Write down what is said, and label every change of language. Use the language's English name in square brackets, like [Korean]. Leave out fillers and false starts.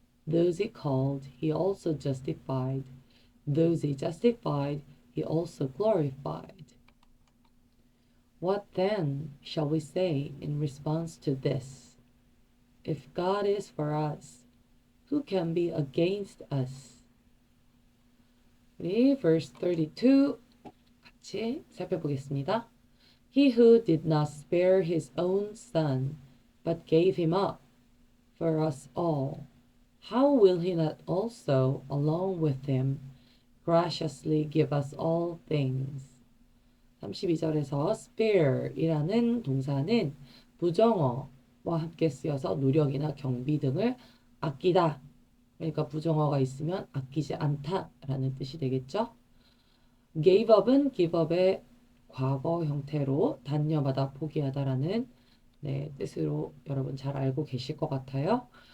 [English] Those He called, He also justified. Those He justified, He also glorified. What then shall we say in response to this? If God is for us, who can be against us? [Korean] 우리 [English] verse [Korean] 32 같이 살펴보겠습니다. [English] He who did not spare his own son, but gave him up for us all, how will he not also, along with him, graciously give us all things? [Korean] 32절에서 spare이라는 동사는 부정어와 함께 쓰여서 노력이나 경비 등을 아끼다. 그러니까 부정어가 있으면 아끼지 않다라는 뜻이 되겠죠. gave up은 give up의 과거 형태로 단념하다, 포기하다라는 뜻으로 여러분 잘 알고 계실 것 같아요.